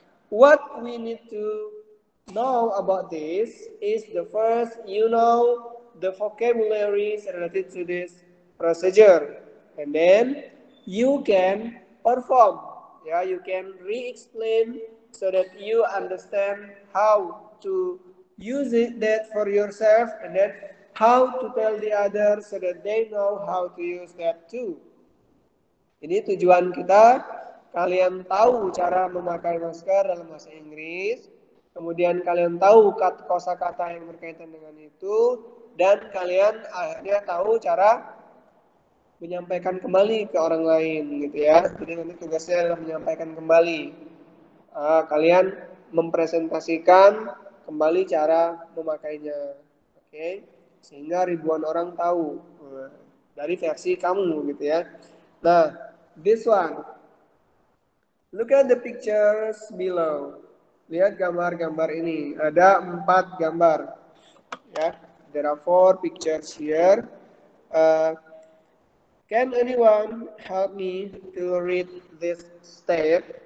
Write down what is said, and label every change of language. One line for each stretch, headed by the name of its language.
English: What we need to know about this is the first, you know the vocabularies related to this procedure, and then you can perform. Yeah, you can re-explain so that you understand how to use that for yourself, and then how to tell the others so that they know how to use that too.
Indonesian: Ini tujuan kita, kalian tahu cara memakai masker dalam bahasa Inggris, kemudian kalian tahu kosakata yang berkaitan dengan itu, dan kalian akhirnya tahu cara menyampaikan kembali ke orang lain gitu ya. Jadi nanti tugasnya adalah menyampaikan kembali. Kalian mempresentasikan kembali cara memakainya. Oke, sehingga ribuan orang tahu dari versi kamu gitu ya.
English: Nah, this one. Look at the pictures below.
Indonesian: Lihat gambar-gambar ini. Ada 4 gambar.
English: Ya, there are 4 pictures here. Uh, can anyone help me to read this step?